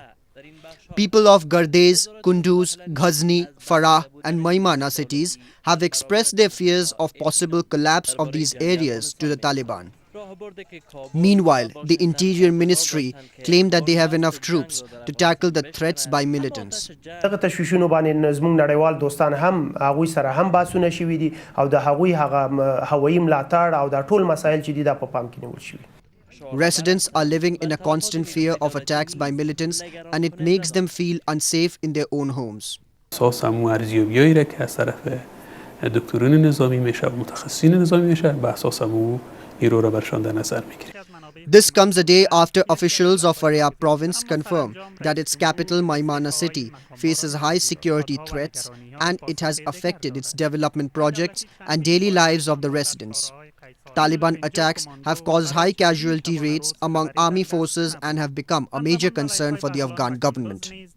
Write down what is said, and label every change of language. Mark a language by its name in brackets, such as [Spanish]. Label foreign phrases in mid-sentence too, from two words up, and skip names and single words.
[English] People of Gardez, Kunduz, Ghazni, Farah and Maimana cities have expressed their fears of possible collapse of these areas to the Taliban. Meanwhile, the Interior Ministry claimed that they have enough troops to tackle the threats by militants. [Pashto] دغه تشویشونو باندې زموږ نړیوال دوستان هم هغوی سره هم بحثونه شوي دي او د هغوی هغه هوایي ملاتړ او دا ټول مسایل چې دي دا په پام کې نیول شوي. [English] Residents are living in a constant fear of attacks by militants and it makes them feel unsafe in their own homes. [Persian] اساساً ارزیابیایی را که از طرف دکتران نظامی میشه و متخصصین نظامی میشه به اساس او نیرو را برشان در نظر میگیریم. [English] This comes a day after officials of Faryab province confirm that its capital Maimana city faces high security threats and it has affected its development projects and daily lives of the residents. Taliban attacks have caused high casualty rates among army forces and have become a major concern for the Afghan government.